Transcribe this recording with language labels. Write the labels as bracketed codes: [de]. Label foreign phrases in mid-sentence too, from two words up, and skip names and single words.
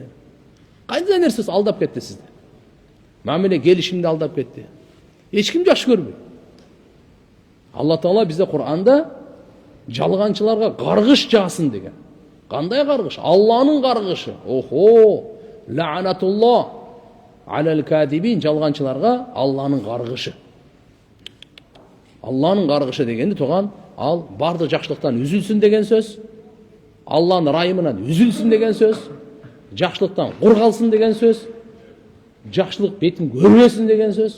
[ky] Кандай нерсеси алдап кетти сизди? Мамиле келишимди алдап кетти. Эч ким жакшы көрбөйт. Алла Таала бизде Кур'анда жалганчыларга каргыш жаасын деген. Кандай каргыш? Алланын каргышы. Охо! [ar] لعنة الله على الكاذبين, [ky] жалганчыларга Алланын каргышы. Алланын каргышы дегенди туган, ал барды жакшылыктан үзүлсүн деген сөз. Алланын райымынан үзүлсүн деген сөз. Жакшылыктан кургалсын деген сөз. Жакшылык бетин көрбөсүн деген сөз.